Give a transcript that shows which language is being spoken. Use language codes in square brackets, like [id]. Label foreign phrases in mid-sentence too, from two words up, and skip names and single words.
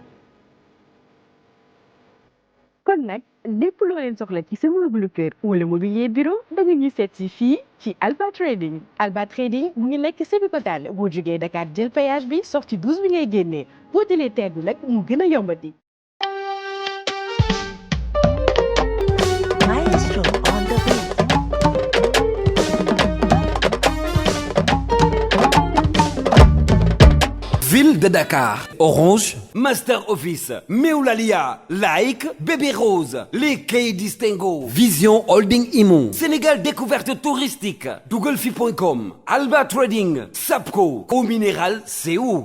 [wo] kon nag lépp loo leen soxla ci sama meuble kër wala [fr] mobilier bureau [wo] da nga ñuy seet si fii ci Alba Trading. Alba Trading mu ngi nekk Sébikotane boo jógee Dakar jël péage bi sortie 12 bi ngay génnee boo jëlee terre bi nag mu gën a yombati. [en] Maestro on the beat. [fr] Ville de Dakar, Orange, Master Office, Meoulalia, Like, Bébé Rose, les Quais Distingo, Vision Holding Imo, Sénégal Découverte Touristique, Douglefi.com, Alba Trading, Sapco, Eau Minérale, c'est où?